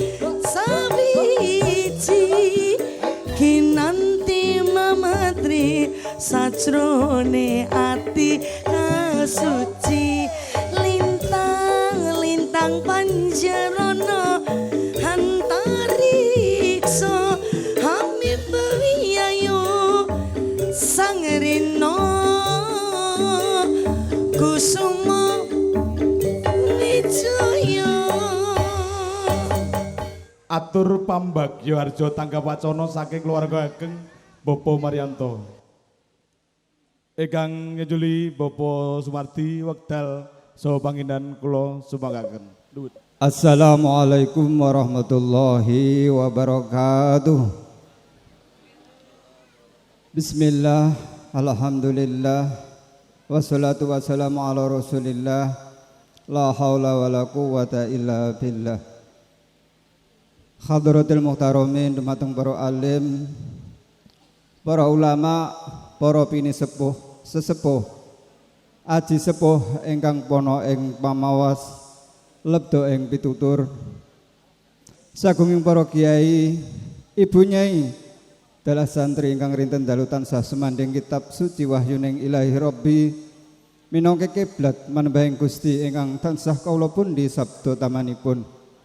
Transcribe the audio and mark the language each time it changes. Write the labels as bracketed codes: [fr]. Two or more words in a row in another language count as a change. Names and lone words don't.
[jv] sawiji kinanti memetri sajrone ati kasuci lintang-lintang panjarana antariksa hamimbu wiyayu sang rina kusuma wijaya Atur pambagyo harjo tanggap wacana saking keluarga ageng Bapak Maryanto. Ingkang ngejuli Bapak Sumardi wekdal saha panggilan kula sumanggaken. [ar] السلام عليكم ورحمة الله وبركاته. بسم الله، الحمد لله، والصلاة والسلام على رسول الله، لا حول ولا قوة إلا بالله. حضرات المحترمين, [jv] dumateng para alim, para ulama, para pinisepuh, sesepuh, aji sepuh ingkang pono ing pamawas, lebdo ing pitutur, sagunging para kiai, ibu nyai, dalah santri ingkang rinten dalu tansah semanding kitab suci wahyuning ilahi Rabbi, minangka kiblat manembahing Gusti ingkang tansah kawula pundi sabda tamanipun.